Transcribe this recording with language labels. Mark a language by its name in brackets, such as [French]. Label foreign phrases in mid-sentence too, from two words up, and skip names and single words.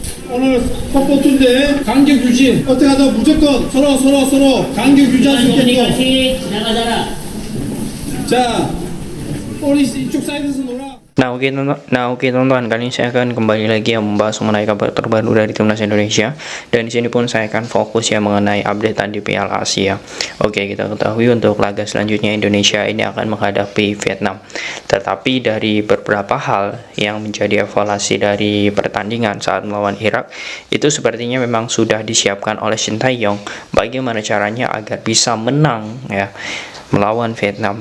[Korean] 오늘 컵버튼데 간격 유지 어떻게 하다 무조건 서로 간격 유지할 수 있게끔 나가자라. 자 우리 이쪽 사이드에서 놀아. [Indonesian] Nah oke teman-teman, kali ini saya akan kembali lagi yang membahas mengenai kabar terbaru dari timnas Indonesia, dan di sini pun saya akan fokus ya mengenai updatean di Piala Asia. Oke, kita ketahui untuk laga selanjutnya Indonesia ini akan menghadapi Vietnam. Tetapi dari beberapa hal yang menjadi evaluasi dari pertandingan saat melawan Irak, itu sepertinya memang sudah disiapkan oleh Shin Tae-yong bagaimana caranya agar bisa menang ya melawan Vietnam.